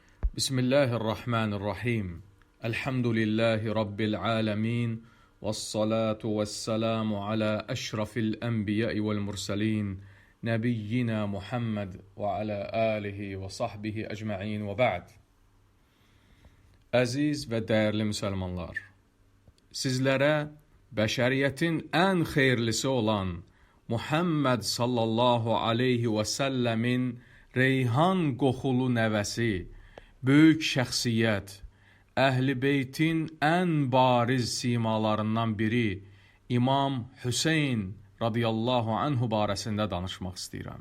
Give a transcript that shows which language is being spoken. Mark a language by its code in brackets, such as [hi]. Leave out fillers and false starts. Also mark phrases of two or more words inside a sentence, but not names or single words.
[ar] بسم الله الرحمن الرحيم. الحمد لله رب العالمين. والصلاة والسلام على أشرف الأنبياء والمرسلين. نبينا محمد وعلى آله وصحبه أجمعين وبعد. [az] Əziz və dəyərli müsəlmanlar, sizlərə bəşəriyyətin ən xeyirlisi olan Muhammed [ar] صلى الله عليه [az] və səlləmin reyhan qoxulu nəvəsi, böyük şəxsiyyət, Əhl-i Beytin ən bariz simalarından biri İmam Hüseyn [ar] رضي الله عنه [az] barəsində danışmaq istəyirəm.